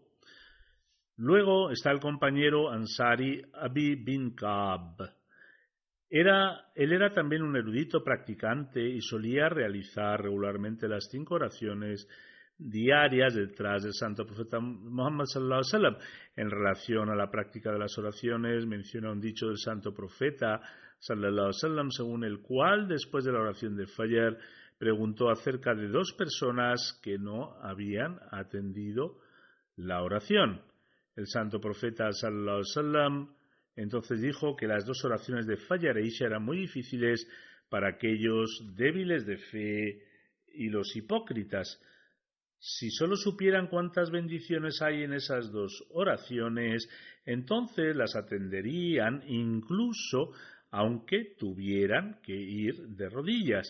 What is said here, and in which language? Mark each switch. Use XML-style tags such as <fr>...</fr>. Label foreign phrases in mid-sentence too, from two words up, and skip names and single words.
<es>Luego está el compañero Ansari Abi bin Ka'b. Él era también un erudito practicante y solía realizar regularmente las 5 oraciones diarias detrás del santo profeta Muhammad</es> <ar>صلى الله عليه وسلم.</ar> <es>En relación a la práctica de las oraciones, menciona un dicho del santo profeta</es> <ar>صلى الله عليه وسلم,</ar> <es>según el cual, después de la oración de Fajr, preguntó acerca de 2 personas que no habían atendido la oración. El santo profeta</es> <ar>صلى الله عليه وسلم</ar> <es>entonces dijo que las 2 oraciones de Fajr e Isha eran muy difíciles para aquellos débiles de fe y los hipócritas. Si solo supieran cuántas bendiciones hay en esas 2 oraciones, entonces las atenderían incluso aunque tuvieran que ir de rodillas.</es>